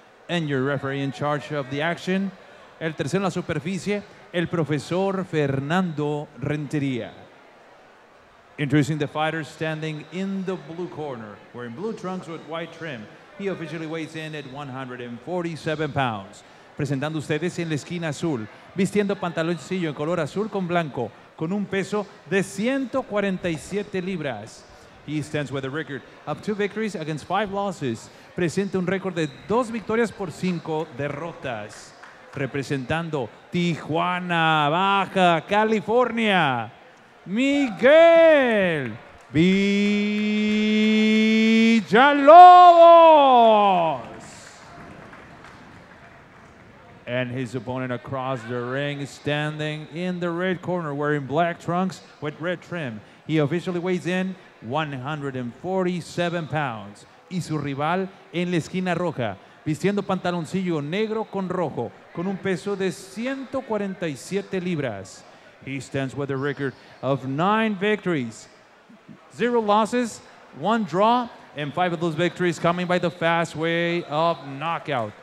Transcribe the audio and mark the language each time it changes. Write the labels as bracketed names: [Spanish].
[English] And your referee in charge of the action, [Spanish] el tercero en la superficie, el profesor [English] Fernando Rentería. Introducing the fighter standing in the blue corner, wearing blue trunks with white trim. He officially weighs in at 147 pounds. [Spanish] Presentando ustedes en la esquina azul, vistiendo pantaloncillo en color azul con blanco, con un peso de 147 libras. [English] He stands with a record of 2 victories against 5 losses. [Spanish] Presenta un récord de 2 victorias por 5 derrotas. Representando Tijuana, Baja California, Miguel Villalobos. [English] And his opponent across the ring, standing in the red corner, wearing black trunks with red trim. He officially weighs in 147 pounds. [Spanish] Y su rival en la esquina roja, vistiendo pantaloncillo negro con rojo, con un peso de 147 libras. [English] He stands with a record of 9 victories, 0 losses, 1 draw, and 5 of those victories coming by the fast way of knockout.